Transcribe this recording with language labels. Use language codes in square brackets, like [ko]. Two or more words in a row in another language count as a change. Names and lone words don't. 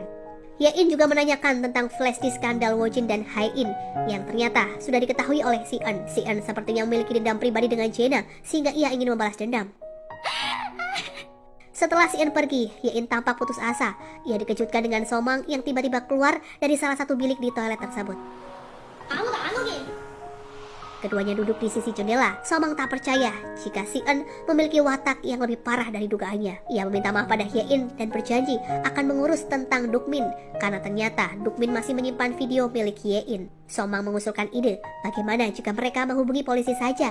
[id] Hye-in juga menanyakan tentang flash disk skandal Wojin dan Ha-in yang ternyata sudah diketahui oleh Si-eun. Si-eun sepertinya memiliki dendam pribadi dengan Jaena sehingga ia ingin membalas dendam. Setelah Si-eun pergi, Hye-in tampak putus asa. Ia dikejutkan dengan Somang yang tiba-tiba keluar dari salah satu bilik di toilet tersebut. [ko] 아무도 안 오게. [id] Keduanya duduk di sisi jendela. Somang tak percaya jika Si-eun memiliki watak yang lebih parah dari dugaannya. Ia meminta maaf pada Hye-in dan berjanji akan mengurus tentang Dukmin karena ternyata Dukmin masih menyimpan video milik Hye-in. Somang mengusulkan ide, bagaimana jika mereka menghubungi polisi saja.